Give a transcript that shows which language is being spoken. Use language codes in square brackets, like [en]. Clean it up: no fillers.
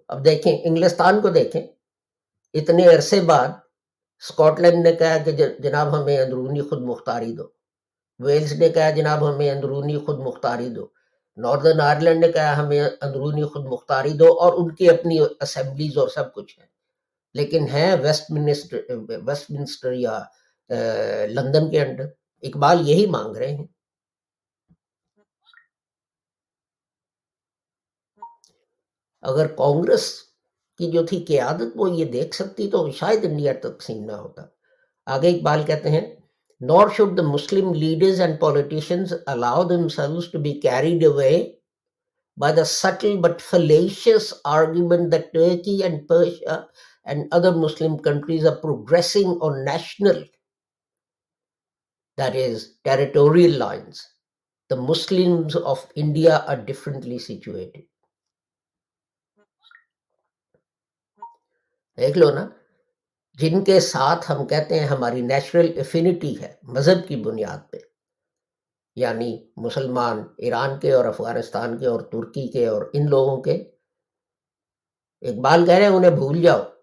[ur] اب دیکھیں انگلستان کو دیکھیں، اتنے عرصے بعد اسکاٹ لینڈ نے کہا کہ جناب ہمیں اندرونی خود مختاری دو، ویلز نے کہا جناب ہمیں اندرونی خود مختاری دو، ناردرن آئرلینڈ نے کہا ہمیں اندرونی خود مختاری دو، اور ان کی اپنی اسمبلیز اور سب کچھ ہے، لیکن ہیں ویسٹ منسٹر یا لندن کے انڈر. اقبال یہی مانگ رہے ہیں. اگر کانگریس کی جو تھی قیادت وہ یہ دیکھ سکتی تو شاید انڈیا تقسیم نہ ہوتا. آگے اقبال کہتے ہیں [en] nor should the Muslim leaders and politicians allow themselves to be carried away by the subtle but fallacious argument that Turkey and Persia and other Muslim countries are progressing on national, that is, territorial lines. The Muslims of India are differently situated. [ur] دیکھ لو نا، جن کے ساتھ ہم کہتے ہیں ہماری natural affinity ہے مذہب کی بنیاد پہ، یعنی مسلمان ایران کے اور افغانستان کے اور ترکی کے اور ان لوگوں کے، اقبال کہہ رہے ہیں انہیں بھول جاؤ.